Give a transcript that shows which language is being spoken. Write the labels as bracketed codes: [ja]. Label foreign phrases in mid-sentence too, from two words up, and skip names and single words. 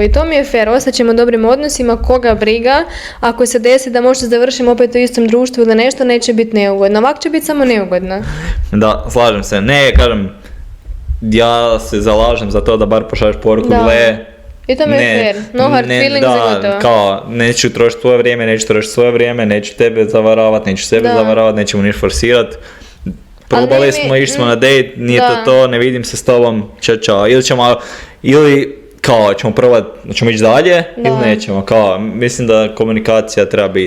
[hr] I to mi je fair, ostaćemo u dobrim odnosima, koga briga, ako se desi da možda završimo opet u istom društvu ili nešto, neće biti neugodno. Ovako će biti samo neugodno. Da, slažem se. Ne, kažem, ja se zalažem za to da bar pošalješ poruku, Da. gle, I to mi je fair. [en] No hard feelings [hr] i gotovo. da, kao, neću trošiti tvoje vrijeme, neću trošiti svoje vrijeme, neću tebe zavaravati, neću sebe Da. zavaravati, nećemo niš forsirat. Probali nije smo, mi- išli smo na dejt, nije da. to, ne vidim se s tobom, čao. Ili kao, ćemo probati, ćemo ići dalje, Da. ili nećemo, kao, mislim da komunikacija treba biti.